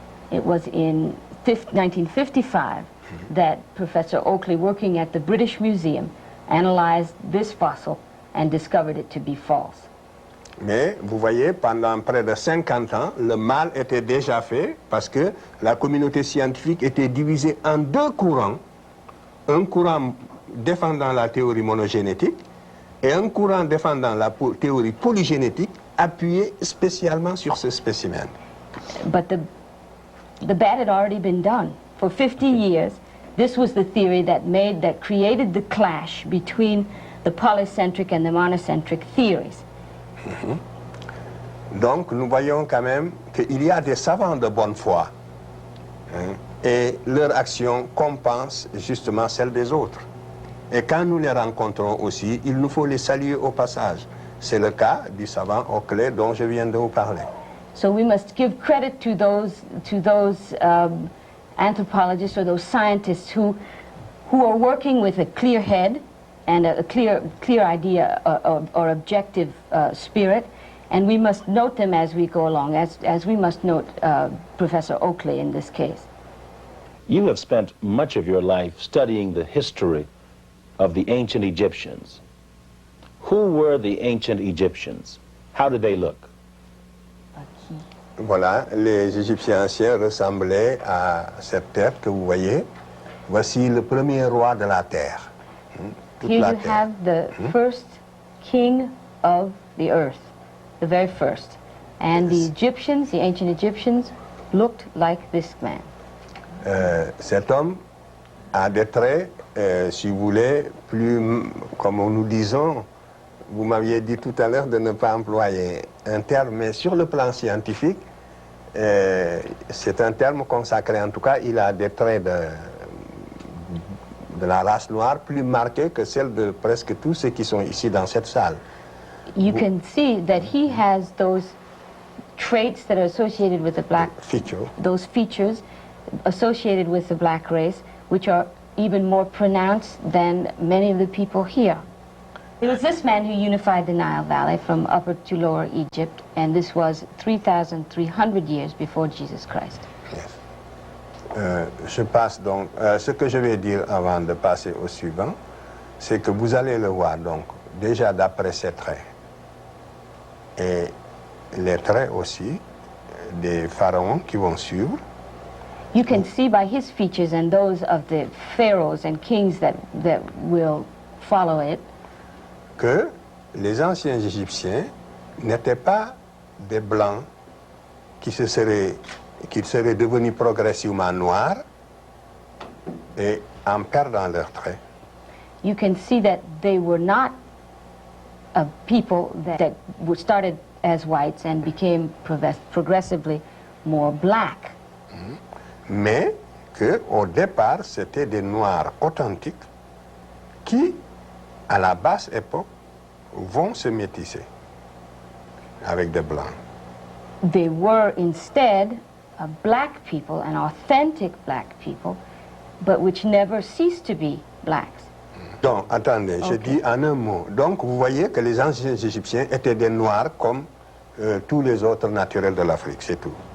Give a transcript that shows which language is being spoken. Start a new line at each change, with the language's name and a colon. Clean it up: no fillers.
English: It was in 1955 that Professor Oakley, working at the British Museum, analyzed this fossil and discovered it to be false.
French: Mais vous voyez, pendant près de 50 ans, le mal était déjà fait parce que la communauté scientifique était divisée en deux courants. Un courant défendant la théorie monogénétique et un courant défendant la théorie polygénétique appuyé spécialement sur ce spécimen.
English: But the bad had already been done. For 50 years, this was the theory that created the clash between the polycentric and the monocentric theories.
French: Donc nous voyons quand même qu'il y a des savants de bonne foi et leur action compense justement celle des autres. Et quand nous les rencontrons aussi, il nous faut les saluer au passage. C'est le cas du savant Oakley dont je viens de vous parler.
English: So we must give credit to those anthropologists or those scientists who are working with a clear head and a clear idea or objective spirit, and we must note them as we go along, as we must note Professor Oakley in this case. You have spent much of your life studying the history of the ancient Egyptians. Who were the ancient Egyptians? How did they look?
French: Voilà, les Égyptiens anciens ressemblaient à cette terre que vous voyez. Voici le premier roi de la terre.
English: Here you have the first king of the earth, the very first. And the Egyptians, the ancient Egyptians, looked like this man.
French: Cet homme a des traits, si vous voulez, plus, comme nous disons, vous m'aviez dit tout à l'heure de ne pas employer un terme, mais sur le plan scientifique, c'est un terme consacré. En tout cas, il a des traits de la race noire plus marqués que celles de presque tous ceux qui sont ici dans cette salle.
English: You can see that he has those traits that are associated with the black, those features associated with the black race, which are even more pronounced than many of the people here. It was this man who unified the Nile Valley from Upper to Lower Egypt, and this was 3,300 years before Jesus Christ. Yes.
French: Je passe donc, ce que je vais dire avant de passer au suivant, c'est que vous allez le voir donc déjà d'après ses traits et les traits aussi des pharaons qui vont suivre.
English: You can see by his features and those of the pharaohs and kings that will follow it
French: que les anciens Égyptiens n'étaient pas des Blancs qui seraient devenus progressivement noirs et en perdant leurs traits.
English: You can see that they were not a people that were started as whites and became progressively more black.
French: Mais qu'au départ, c'était des Noirs authentiques qui, à la basse époque, vont se métisser avec des Blancs.
English: They were instead a black people, an authentic black people, but which never ceased to be blacks.
French: Donc, attendez, je dis en un mot. Donc, vous voyez que les anciens Égyptiens étaient des Noirs comme tous les autres naturels de l'Afrique, c'est tout.